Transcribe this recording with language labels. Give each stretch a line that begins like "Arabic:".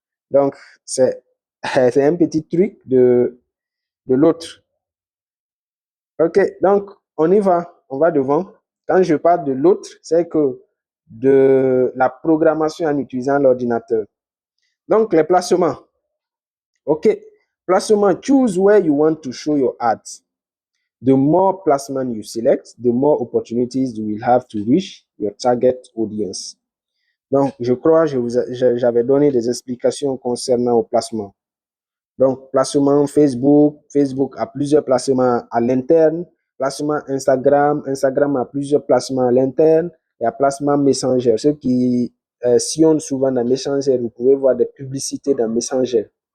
French: Donc, c'est c'est un petit truc de l'autre. OK, donc on y va, on va devant. Quand je parle de l'autre, c'est que de la programmation en utilisant l'ordinateur. Donc, les placements.
English: OK, placement, choose where you want to show your ads. The more placement you select, the more opportunities you will have to reach your target audience.
French: Donc, je crois que j'avais donné des explications concernant au placement. Donc, placement Facebook, Facebook a plusieurs placements à l'interne, placement Instagram, Instagram a plusieurs placements à l'interne, et à placement Messenger. Ceux qui sillonnent souvent dans Messenger, vous pouvez voir des publicités dans Messenger.